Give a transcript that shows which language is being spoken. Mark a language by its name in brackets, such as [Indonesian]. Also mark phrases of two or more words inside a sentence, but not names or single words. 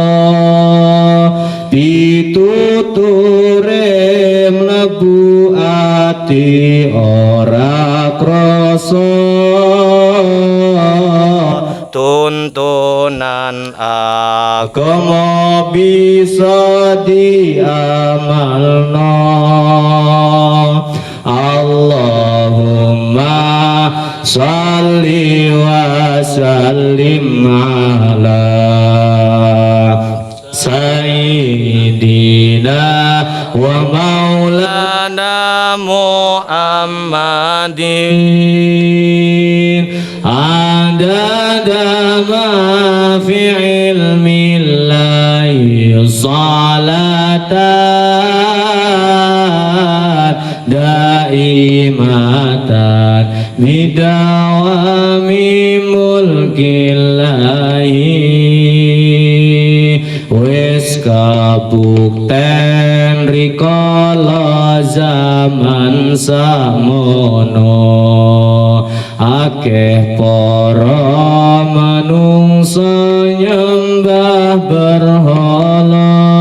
[Javanese] pituture mlebu ati ora krasa tuntunan agama bisa diamalno [Arabic] اللهم صل وسلم على سيدنا ومولانا محمد عدد ما في علم الله صلاة دائمة بدوام ملك الله [Javanese] wis kabukten rikala zaman samono akeh para manungsa nyembah berhala